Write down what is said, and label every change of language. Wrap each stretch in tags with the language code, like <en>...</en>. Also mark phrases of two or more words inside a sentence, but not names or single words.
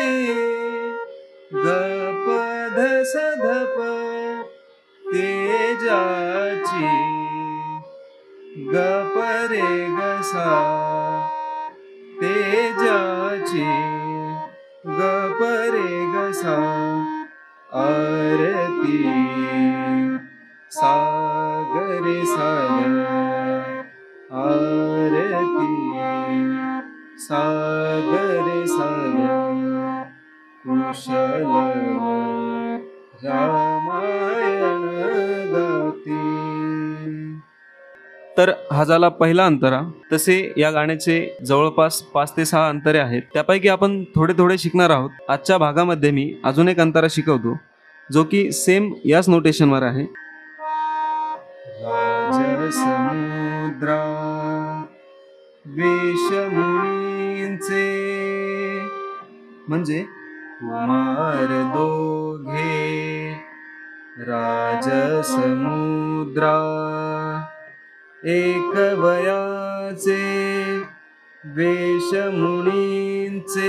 <mr>ग प ध स ध प तेजाची ग प रे ग सा तेजाची ग प रे ग सा आरती सागरे सागर आरती सागरे सागर कुशल रामायण गाती. तर हा झाला पहिला अंतरा. तसे या गाण्याचे जवळपास 5 ते 6 अंतरे आहेत. त्यापैकी आपण थोडे थोडे शिकणार आहोत. आजच्या भागामध्ये मी अजून एक अंतरा शिकवतो, जो की सेम याच नोटेशनवर आहे. राजसमुद्रा वेशमुनींचे म्हणजे कुमार दोघे राजसमुद्रा एक वयाचे वेशमुनींचे.</mr>